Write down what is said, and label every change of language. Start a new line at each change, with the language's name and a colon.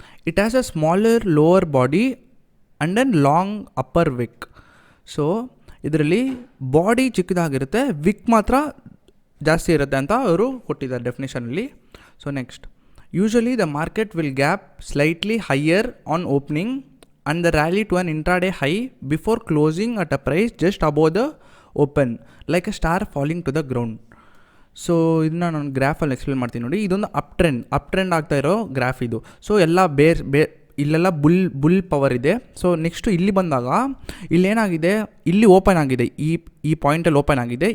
English: It has a smaller lower body and a long upper wick.
Kannada: So ಇದರಲ್ಲಿ body ಚಿಕ್ಕದಾಗಿರುತ್ತೆ, wick ಮಾತ್ರ ಜಾಸ್ತಿ ಇರುತ್ತೆ ಅಂತ ಅವರು ಕೊಟ್ಟಿದ್ದಾರೆ ಡೆಫಿನೇಷನಲ್ಲಿ.
English: So next, usually the market will gap slightly higher on opening and the rally to an intraday high before closing at a price just above the open, like a star falling to the ground.
Kannada: So ಇದನ್ನ ನಾನು ಗ್ರಾಫಲ್ಲಿ explain ಮಾಡ್ತೀನಿ ನೋಡಿ. ಇದೊಂದು up trend ಆಗ್ತಾ ಇರೋ graph ಇದು. So ಎಲ್ಲ ಇಲ್ಲೆಲ್ಲ ಬುಲ್ ಪವರ್ ಇದೆ. ಸೊ ನೆಕ್ಸ್ಟು ಇಲ್ಲಿ ಬಂದಾಗ ಇಲ್ಲೇನಾಗಿದೆ, ಇಲ್ಲಿ ಓಪನ್ ಆಗಿದೆ, ಈ ಪಾಯಿಂಟಲ್ಲಿ ಓಪನ್ ಆಗಿದೆ.